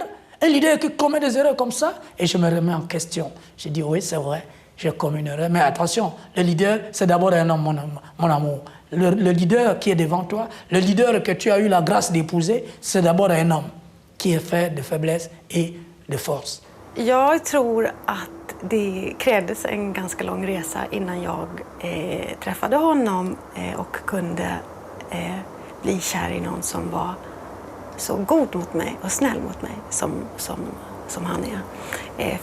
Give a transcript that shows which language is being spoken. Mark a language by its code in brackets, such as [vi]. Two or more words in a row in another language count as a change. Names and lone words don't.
[fr] Un leader qui commet des erreurs comme ça? Et je me remets en question. Je dis, oui, c'est vrai, j'ai commis une erreur. Mais attention, le leader, c'est d'abord un homme, mon amour. Le leader qui est devant toi, le leader que tu as eu la grâce d'épouser, c'est d'abord un homme qui est fait de faiblesse et de force. [sv] Jag tror att det krävdes en ganska lång resa innan jag träffade honom och kunde bli kär i någon som var så god mot mig och snäll mot mig som han är.